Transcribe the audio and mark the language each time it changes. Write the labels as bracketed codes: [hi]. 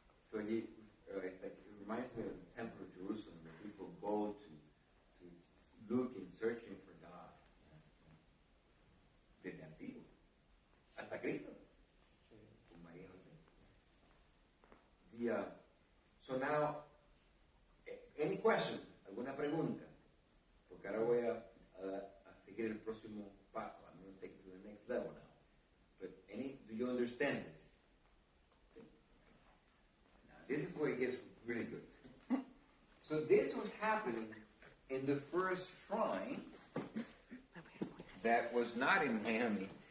[en] So it reminds me of the temple of Jerusalem, where people go to look and searching for God. [es] Desde antiguo hasta Cristo, con María y José. [en] So now, any question? [es] ¿Alguna pregunta? Porque ahora voy a seguir el próximo paso. [en] I'm going to take it to the next level now. But do you understand this? Okay. Now, this is where it gets really good. So this was happening in the first shrine that was not in Miami.